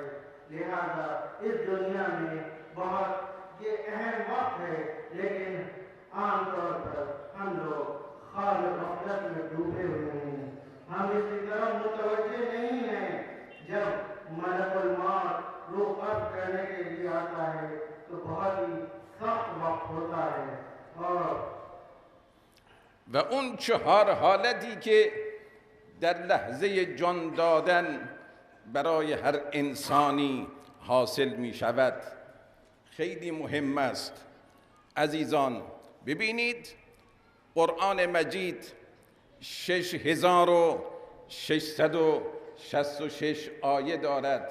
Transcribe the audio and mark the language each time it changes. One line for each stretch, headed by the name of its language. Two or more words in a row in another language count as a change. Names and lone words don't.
Urdu: لہذا اس دنیا میں بہت یہ اہم وقت ہے، لیکن عام طور پر ہم لوگ خواب غفلت میں ڈوبے ہوئے ہیں، ہم اس کی طرف متوجہ نہیں ہیں۔ جب ملک الموت روح قبض کرنے کے لیے آتا ہے تو بہت ہی سخت وقت ہوتا ہے،
Persian: و اون 4 حالتی که در لحظه جان دادن برای هر انسانی حاصل می شود خیلی مهم است. عزیزان، ببینید قرآن مجید 6666 آیه دارد.